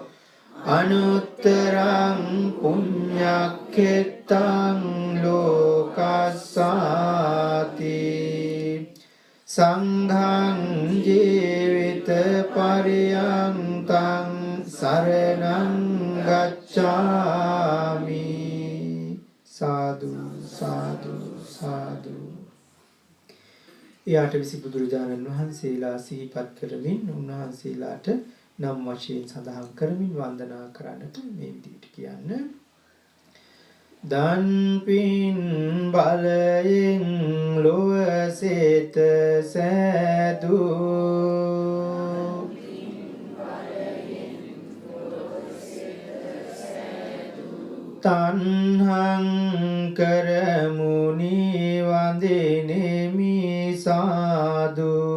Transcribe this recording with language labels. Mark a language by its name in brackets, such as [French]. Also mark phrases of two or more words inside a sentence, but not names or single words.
[Pali] අනුත්තරං පුඤ්ඤක්ඛෙත්තං ලෝකස්සාති සංඝං ජීවිත පරියන්තං සරණං ගච්ඡාමි සාදු සාදු සාදු. [Sinhala] යාටවිසි බුදුරජාණන් වහන්සේලා සිහිපත් කරමින් උන්වහන්සේලාට නම් වශයෙන් සඳහන් කරමින් වන්දනා කරන්නට මේ විදිහට කියන්න. දන් පින් බලයෙන් ලොව සෙත සෑදු තන්හං කරමුනි වන්දිනෙමි සාදු